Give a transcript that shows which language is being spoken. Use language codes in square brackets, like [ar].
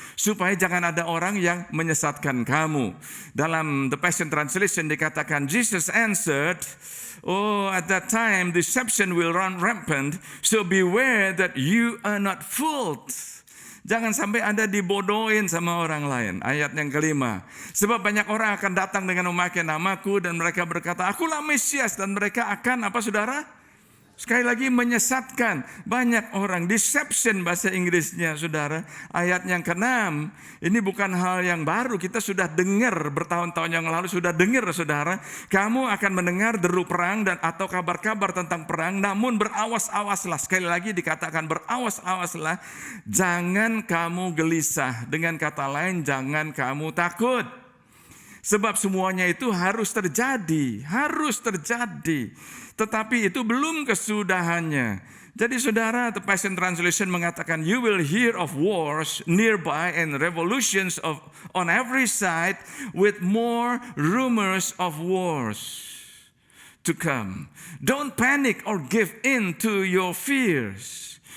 [id] Supaya jangan ada orang yang menyesatkan kamu. Dalam The Passion Translation dikatakan, [en] Jesus answered, at that time deception will run rampant, so beware that you are not fooled. [id] Jangan sampai Anda dibodohin sama orang lain. Ayat yang kelima. Sebab banyak orang akan datang dengan memakai namaku dan mereka berkata, akulah Mesias. Dan mereka akan, apa saudara? Sekali lagi menyesatkan banyak orang. Deception bahasa Inggrisnya, saudara. Ayat yang ke-6. Ini bukan hal yang baru. Kita sudah dengar bertahun-tahun yang lalu. Sudah dengar, saudara. Kamu akan mendengar deru perang dan atau kabar-kabar tentang perang. Namun berawas-awaslah. Sekali lagi dikatakan berawas-awaslah. Jangan kamu gelisah. Dengan kata lain, jangan kamu takut. Sebab semuanya itu harus terjadi. Harus terjadi. Tetapi itu belum kesudahannya. Jadi saudara, The Passion Translation mengatakan, [en] you will hear of wars nearby and revolutions on every side with more rumors of wars to come. Don't panic or give in to your fears.